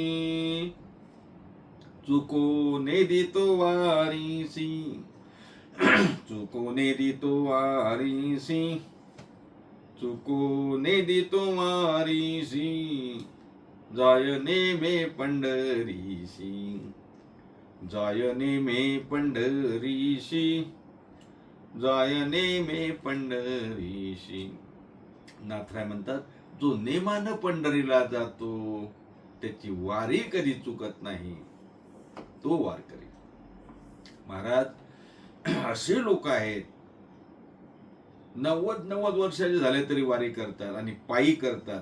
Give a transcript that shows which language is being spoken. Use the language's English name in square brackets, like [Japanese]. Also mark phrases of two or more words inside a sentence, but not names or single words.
[Marathi] चुकोने दितो वारीसी, चुकोने दितो वारीसी, चुकोने दितो वारीसी, जाय नेमे पंढरीसी, जाय नेमे पंढरीसी, जाय नेमे पंढरीसी. नाथराय म्हणतात, जो नेमानं पंढरीला जातो त्याची वारी कधी चुकत नाही, तो वारकरी. महाराज, असे लोक आहेत 90 वर्षाचे झाले तरी वारी करतात आणि पायी करतात.